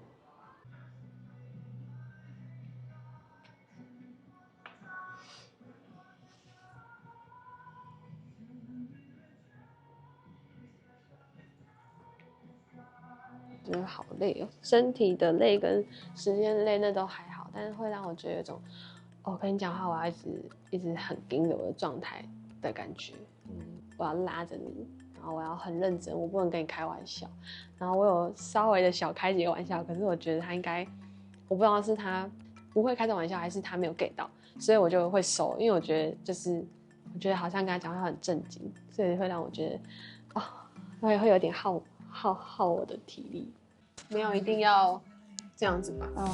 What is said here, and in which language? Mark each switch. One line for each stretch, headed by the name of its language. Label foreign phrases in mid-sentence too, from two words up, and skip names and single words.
Chinese: 觉得好累哦，身體的累跟時間的累那都還好，但是會讓我覺得有一種，跟你講話我要一直很盯着我的狀態的感覺，我要拉着你，然後我要很認真，我不能跟你開玩笑。然後我有稍微的小開幾個玩笑，可是我覺得他應該，我不知道是他不會開這種玩笑，還是他沒有 get 到，所以我就會收，因為我覺得我覺得好像跟他講話很正經，所以會讓我覺得會有點耗我的體力，沒有一定要這樣子吧。